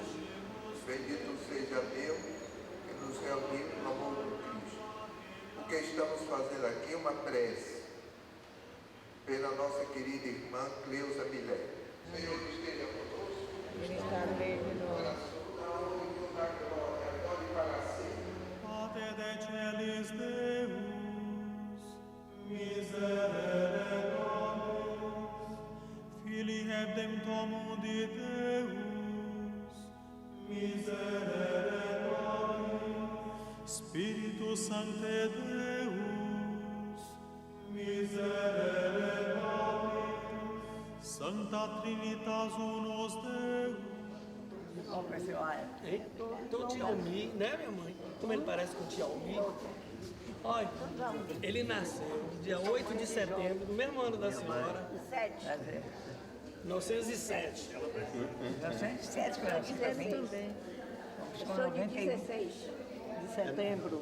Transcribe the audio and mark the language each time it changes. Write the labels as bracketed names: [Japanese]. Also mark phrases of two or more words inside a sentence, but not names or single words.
[Portuguese] Bendito seja Deus que nos reuniu no amor do Cristo. O que estamos fazendo aqui é uma prece pela nossa querida irmã Cleusa Milé. Senhor esteja conosco. Ele está no meio de nós. [Latin] Pater de celis Deus, miserere nobis, Filii Redemptor mundi Deus, miserere nobis, Spiritus Sancte Deus, miserere nobis, Sancta Trinitas Unus Deus. [Portuguese] Então o tio Almi, né, minha mãe? Como ele parece com o tio Almi. Olha, ele nasceu dia 8 de setembro, no mesmo ano da senhora. 1907. 1907, para ti também. Eu sou de 16 de setembro.